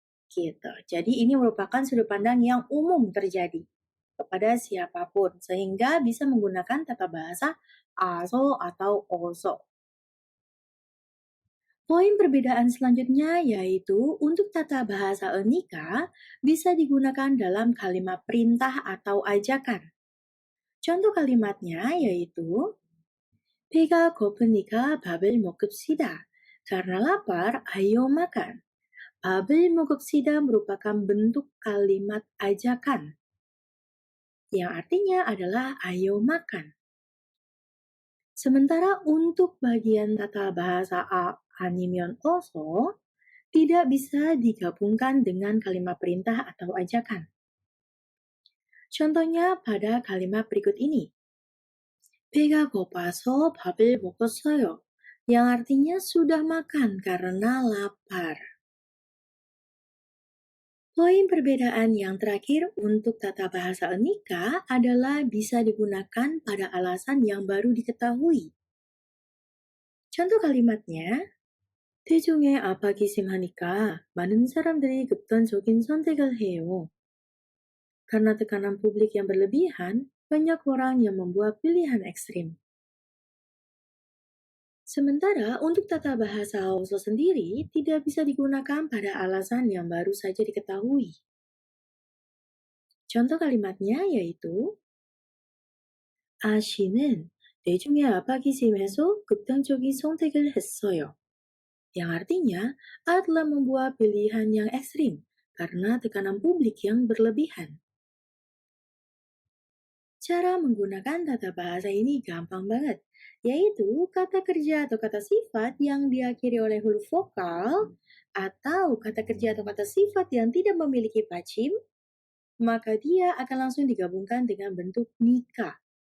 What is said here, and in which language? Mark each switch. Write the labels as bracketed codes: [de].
[id] Gitu. Jadi ini merupakan sudut pandang yang umum terjadi kepada siapapun, sehingga bisa menggunakan tata bahasa aso atau oso. Poin perbedaan selanjutnya yaitu untuk tata bahasa enika bisa digunakan dalam kalimat perintah atau ajakan. Contoh kalimatnya yaitu [ko] 배가 고프니까 밥을 먹읍시다. [id] Karena lapar, ayo makan. [ko] 밥을 먹읍시다 [id] merupakan bentuk kalimat ajakan yang artinya adalah ayo makan. Sementara untuk bagian tata bahasa animyon oso tidak bisa digabungkan dengan kalimat perintah atau ajakan. Contohnya pada kalimat berikut ini. [ko] 배가 고파서 밥을 먹었어요. [id] Yang artinya sudah makan karena lapar. Poin perbedaan yang terakhir untuk tata bahasa enika adalah bisa digunakan pada alasan yang baru diketahui. Contoh kalimatnya, [ko] 대중의 압박이 심하니까 많은 사람들이 극단적인 선택을 해요. [id] Karena tekanan publik yang berlebihan, banyak orang yang membuat pilihan ekstrim. Sementara untuk tata bahasa Hausa sendiri tidak bisa digunakan pada alasan yang baru saja diketahui. Contoh kalimatnya yaitu [ko] 아씨는 대중의 압박이 심해서 극단적인 선택을 했어요. [id] Yang artinya, A telah membuat pilihan yang ekstrim karena tekanan publik yang berlebihan. Cara menggunakan tata bahasa ini gampang banget, yaitu kata kerja atau kata sifat yang diakhiri oleh huruf vokal, atau kata kerja atau kata sifat yang tidak memiliki pacim, maka dia akan langsung digabungkan dengan bentuk nikah.